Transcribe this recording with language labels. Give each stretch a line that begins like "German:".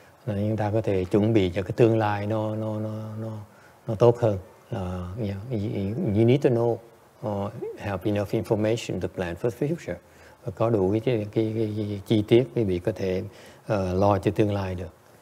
Vietnamese: Chúng ta có thể chuẩn bị cho cái tương lai nó tốt hơn.
English: You need to know, have enough information to plan for the future.
Vietnamese: Và có đủ cái chi tiết quý vị có thể lo cho tương lai được.